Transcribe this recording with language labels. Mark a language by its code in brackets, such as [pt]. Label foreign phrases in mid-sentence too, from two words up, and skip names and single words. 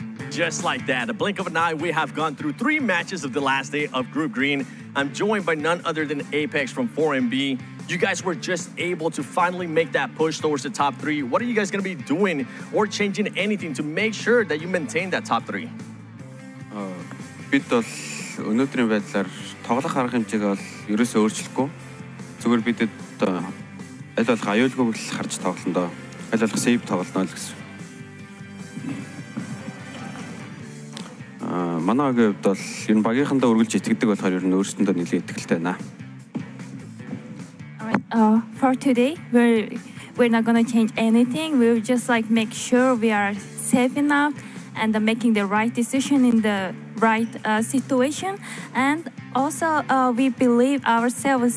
[en] just like that. A blink of an eye, we have gone through 3 matches of the last day of Group Green. I'm joined by none other than Apex from 4MB. You guys were just able to finally make that push towards the top 3. What are you guys going to be doing or changing anything to make sure that you maintain that top 3? [mn] Бид бол өнөөдрийн байдлаар тоглох арга хэмжээг бол ерөөсөө өөрчлөхгүй. Зүгээр бидэд аль болох аюулгүйг л харж тоглоно доо. Аль болох сейв тоглоно л гэсэн. Манайгийн хувьд бол ер нь багийнхандаа үргэлж итгэдэг болохоор ер нь өөрсдөндөө нэлээд итгэлтэй байна. [en] For today, we're not gonna change anything. We'll just like make sure we are safe enough and making the right decision in the right situation. And also, we believe ourselves.